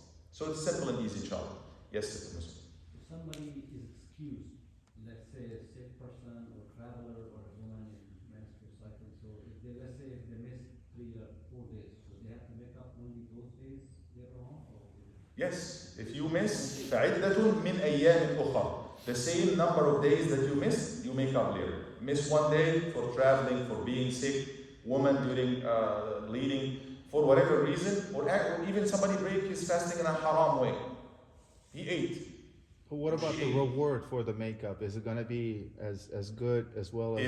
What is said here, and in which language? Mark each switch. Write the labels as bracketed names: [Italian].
[English] So it's simple and easy, inshallah. Yes, Mr. Muslim. If somebody is excused, let's say a sick person or traveler or a woman in menstrual cycle, so let's say if they miss 3 or 4 days, so they have to make up only those days later on? Yes. If you miss, [Arabic] فَعِدَّةٌ مِّنْ أَيَّامٍ أُخَرَ. [English] The same number of days that you missed, you make up later. Miss 1 day for traveling, for being sick, woman during bleeding, for whatever reason, or even somebody break his fasting in a haram way. He ate. But what about the reward for the makeup? Is it going to be as good as well as...